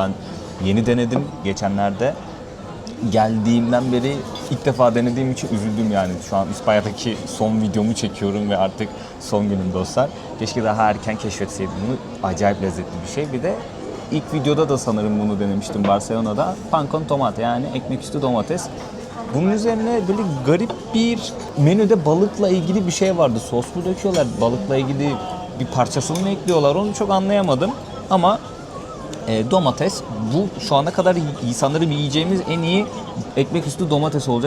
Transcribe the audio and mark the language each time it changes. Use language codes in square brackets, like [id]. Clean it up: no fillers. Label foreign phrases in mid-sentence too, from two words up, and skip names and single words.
[tr] Ben yeni denedim geçenlerde. Geldiğimden beri ilk defa denediğim için üzüldüm yani. Şu an İspanya'daki son videomu çekiyorum ve artık son günüm dostlar. Keşke daha erken keşfetseydim bunu. Acayip lezzetli bir şey. Bir de ilk videoda da sanırım bunu denemiştim Barcelona'da. [es] Pan con tomate [tr] yani ekmek üstü domates. Bunun üzerine böyle garip bir menüde balıkla ilgili bir şey vardı. Sos mu döküyorlar? Balıkla ilgili bir parçasını mı ekliyorlar? Onu çok anlayamadım. Ama domates bu şu ana kadar sanırım yiyeceğimiz en iyi ekmek üstü domates olacak.